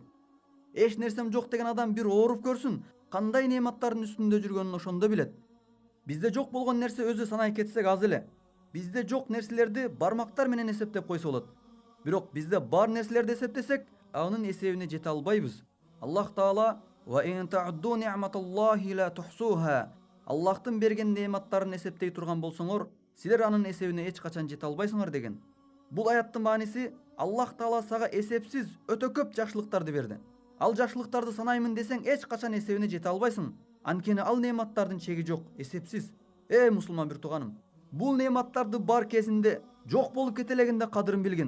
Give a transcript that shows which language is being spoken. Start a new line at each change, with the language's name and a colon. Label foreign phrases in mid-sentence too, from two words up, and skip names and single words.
Kyrgyz: Эч нерсем жок деген адам бир ооруп көрсүн, кандай неаматтардын үстүндө жүргөнүн ошондо билет. Бизде жок болгон нерсе өзү санай кетсек аз эле. Бизде жок нерселерди бармактар менен эсептеп койсо болот. Бирок бизде бар нерселерди эсептесек, анын эсебине жете албайбыз.
Arabic: الله تعالى و إن تعدوا نعمة الله لا تحصوها.
Kyrgyz: Аллахтын берген неаматтарын эсептей турган болсоңор, силер анын эсебине эч качан жете албайсыңар деген. Бул аяттын мааниси Аллах Таала сага эсепсиз өтө көп жакшылыктарды берди. Ал жакшылыктарды санаймын десең эч качан эсебине жете албайсың. Анткени ал неаматтардын чеги жок, эсепсиз. Мусулман бир тууганым, бул неаматтарды бар кезинде жок болуп кетелегенде кадырын билгин.